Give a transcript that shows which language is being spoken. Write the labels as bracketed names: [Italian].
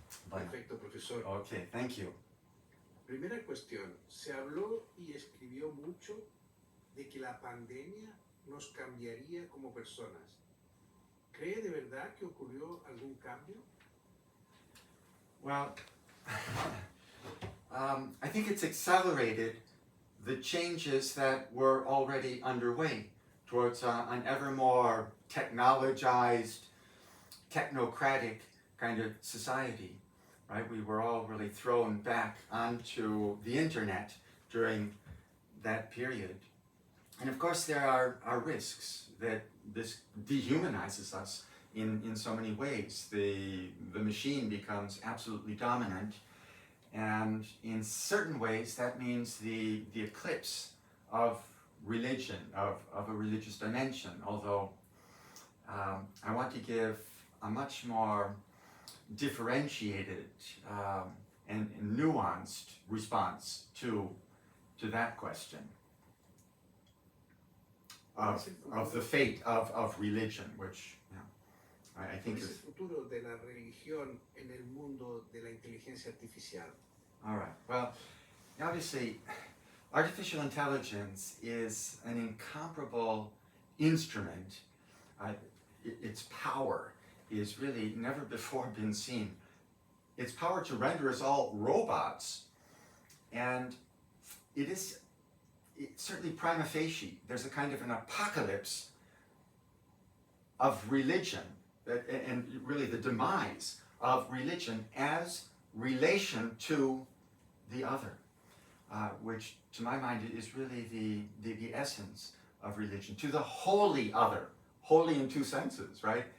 [Spanish] Perfecto, profesor. [English] Okay, thank you. [Spanish] Primera cuestión, se habló y escribió mucho de que la pandemia nos cambiaría como personas. ¿Cree de verdad que ocurrió algún cambio? [English] Well, I think it's accelerated the changes that were already underway towards an ever more technologized, technocratic kind of society, right? We were all really thrown back onto the internet during that period. And of course there are risks that this dehumanizes us in so many ways. The machine becomes absolutely dominant, and in certain ways that means the eclipse of religion, of a religious dimension, although I want to give a much more differentiated and nuanced response to that question of the fate of religion, which I think [Spanish] ¿Cuál es el [English] is... [Spanish] futuro de la religión en el mundo de la inteligencia artificial? [English] All right, well, obviously artificial intelligence is an incomparable instrument. Its power is really never before been seen. Its power to render us all robots, and it's certainly prima facie, there's a kind of an apocalypse of religion, and really the demise of religion as relation to the other, which to my mind is really the essence of religion, to the holy other, holy in 2 senses, right?